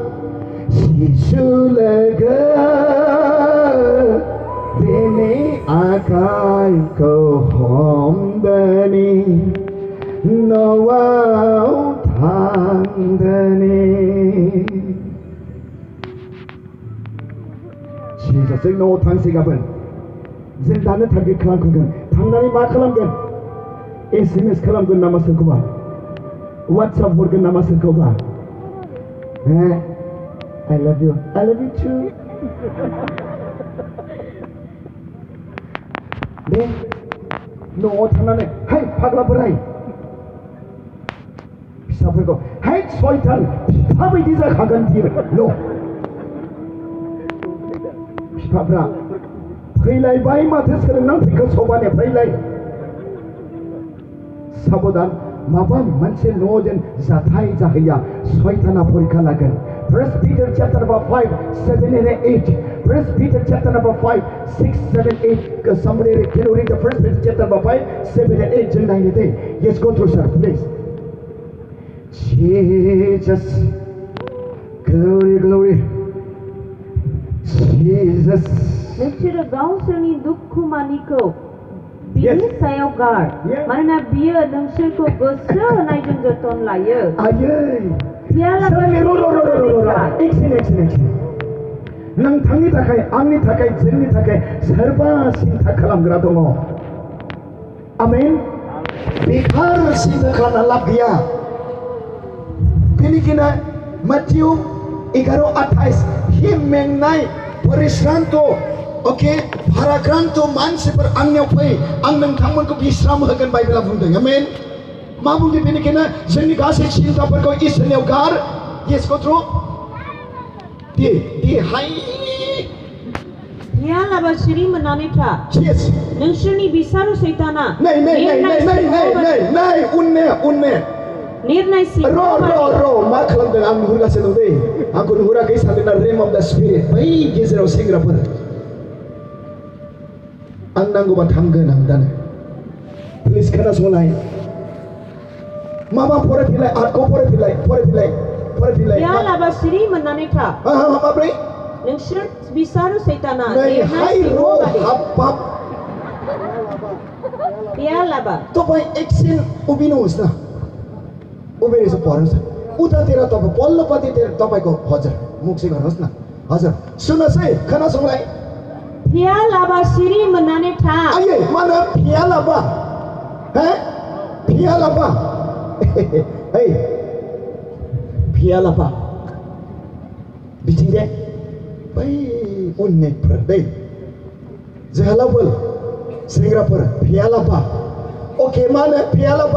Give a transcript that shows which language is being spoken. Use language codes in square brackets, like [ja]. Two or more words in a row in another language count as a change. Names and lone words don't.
[brx] शिशु लोगो बेनि आखाइखौ हमदोनि न'आव थांदोनि Jesus जों न'आव थांसै गाबोन जों दानो टारगेट खालामगोन थांनानै मा खालामगोन SMS खालामगोन नामा सोरखौबा WhatsApp हरगोन नामा सोरखौबा [en] I love you too [brx] दे न'आव थांनानै हाय फाग्ला बोराय फिसाफोरखौ हाय सयतान बिफा बायदि जाखागोन बियो बिफाफ्रा फैलायबाय माथो सोलोंनानै फैखो सभानिफ्रायलाय साबधान माबा मोनसे न'जों जाथाय जाहैया सयताना फरिखा लागोन [en] 1 Peter chapter number 5 7 and 8 1 Peter chapter number 5 6 7 8 somebody can you read the 1 Peter chapter number 5 7 and 8 [brx] जों नायनो दे [en] yes go through sir please Jesus glory Jesus [brx] नोंसोरो गावसोरनि दुखुमानिखौ बिनि सायाव गार मानोना बियो नोंसोरखौ गोसो होनायजों जोथोन लायो नोंथांनि थाखाय आंनि थाखाय जोंनि थाखाय सोरबा सिन्था खालामग्रा दङ आमेन बेखार सिन्था खालामना लाब गैया बेनिखायनो माथिउ 11:28 हि मेंनाय परिश्रांत ओके भाराक्रांत मानसिफोर आंनियाव फै आं नोंथांमोनखौ विश्राम होगोन बाइबेला बुंदों आमेन मा बुंदों बेनिखायनो जोंनि गासै सिन्ताफोरखौ इसोरनियाव गार [en] yes go through [brx] दे हाय गैयालाबासिरि मोननानै था yes नोंसोरनि बिसारु सैताना नै उनने निर्णयसिम र मा खालामदों आं नुहुरगासिनो दं दै आंखौ नुहुराखै सानदोंना रेम [en] of the spirit [brx] बै गेजेराव सेंग्राफोर आं नांगौबा थांगोन आं दानो प्लिज खोनासंलाय माबा फरायफिनलाय आर्टखौ फरायफिनलाय गैयालाबासिरि मोननानै था माब्रै नोंसोर बिसारु सैताना गैयालाबा [ne] तपाईँ एकछिन उभिनुहोस् न उभिएर यसो पढ्नुहोस् उतातिर तपाईँ पल्लोपट्टि तपाईँको हजुर मुख चाहिँ गर्नुहोस् न हजुर सुन्नुहोस् है खोनासंलाय [brx] गैयालाबासिरि मोननानै था आइए मानो फियालाबा hey फियालाबा बिथिं दे बै उननिफोर दै जोहोलावफोर सेंग्राफोर फियालाबा ओके मा होनो फियालाबा